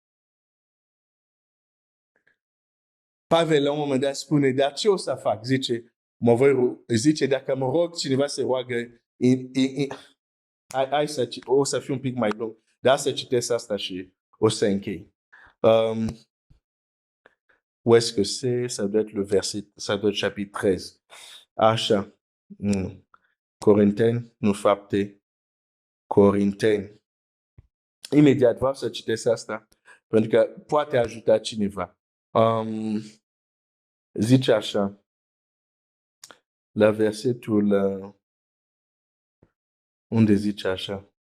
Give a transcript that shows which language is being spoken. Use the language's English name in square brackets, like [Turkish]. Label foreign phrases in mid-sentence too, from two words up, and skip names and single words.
[Romanian] Pavel la un moment dat spune, dar ce o să fac? Zice, dacă mă rog, cineva se roagă, o să fiu un pic mai lung. Dar să citesc asta și o să închei. [French] Où est-ce que c'est? Ça doit être le verset, ça doit être chapitre 13. [Romanian] Așa. Corinteni, nu fapte. Corinteni. Imediat vreau să citesc asta, pentru că poate ajuta cineva. Zice așa, la versetul, unde zice așa?